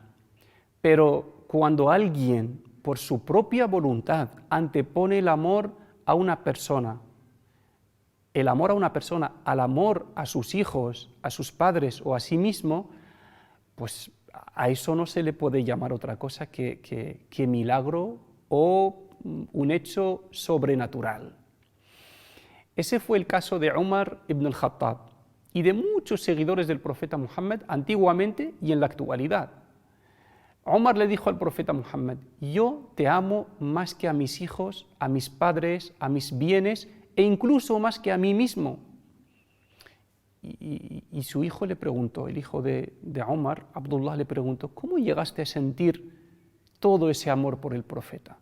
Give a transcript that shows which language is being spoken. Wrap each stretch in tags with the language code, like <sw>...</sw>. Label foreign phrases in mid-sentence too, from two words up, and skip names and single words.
<es>Pero cuando alguien, por su propia voluntad, antepone el amor a una persona, al amor a sus hijos, a sus padres o a sí mismo, pues a eso no se le puede llamar otra cosa que milagro o un hecho sobrenatural. Ese fue el caso de Umar ibn al-Khattab y de muchos seguidores del profeta Muhammad antiguamente y en la actualidad. Umar le dijo al profeta Muhammad: yo te amo más que a mis hijos, a mis padres, a mis bienes e incluso más que a mí mismo. Y su hijo le preguntó, el hijo de Umar, Abdullah, le preguntó: ¿cómo llegaste a sentir todo ese amor por el profeta?</es>